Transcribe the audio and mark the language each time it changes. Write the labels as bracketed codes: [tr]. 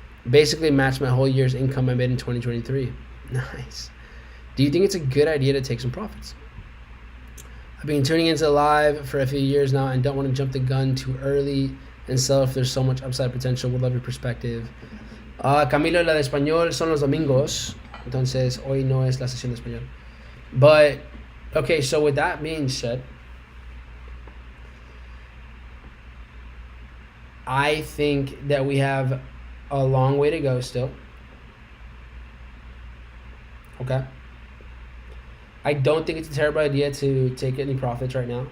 [en] Basically matched my whole year's income I made in 2023. Nice. Do you think it's a good idea to take some profits? I've been tuning into live for a few years now and don't want to jump the gun too early and sell if there's so much upside potential. Would love your perspective. [es] Camilo, la de español son los domingos. Entonces, hoy no es la sesión de español. [en] But, okay, so with that being said, I think that we have a long way to go still. Okay. I don't think it's a terrible idea to take any profits right now.